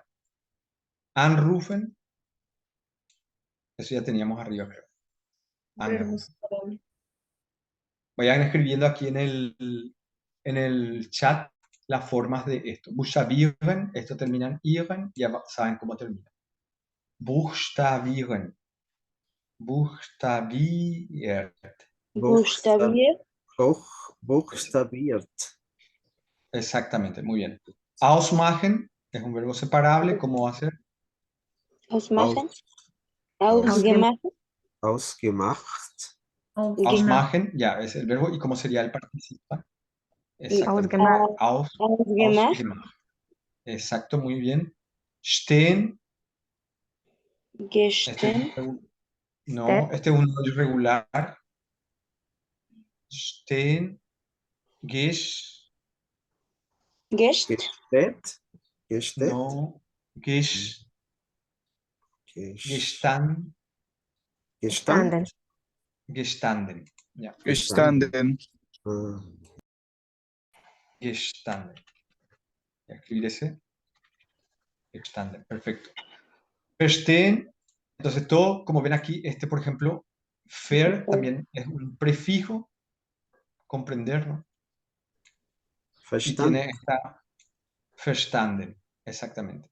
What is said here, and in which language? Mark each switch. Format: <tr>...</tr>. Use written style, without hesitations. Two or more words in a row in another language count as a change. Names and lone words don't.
<es>Anrufen, eso ya teníamos arriba, creo. Verbo separable. Vayan escribiendo aquí en el chat las formas de esto. Buchstabieren, esto termina en iren, ya saben cómo termina.</es> <de>Buchstabieren. Buchstabiert. Buchstabiert. Buchstabiert.</de> <es>Exactamente, muy bien. Ausmachen es un verbo separable, ¿cómo va a ser?</es> <de>Ausmachen. Ausgemacht. Ausgemacht. Ausmachen,</de> <es>ya es el verbo. ¿Y cómo sería el participio? Exactamente.</es> <de>Ausgemacht. Ausgemacht.</de> <es>Exacto, muy bien.</es> <de>Stehen. Gestern.</de> <es>No, este es un irregular.</es> <de>Stehen. Gesch. Gest. Gestet. Gestet. No. Gesch. Gestan. Gestanden. Gestanden. Ja. Gestanden. Gestanden.</de> <es>Ya, escribir ese.</es> <de>Gestanden. Perfecto. Verstehen.</de> <es>Entonces todo, como ven aquí, por ejemplo, ver también es un prefijo, comprender, ¿no? Y tiene esta verstanden, exactamente.</es>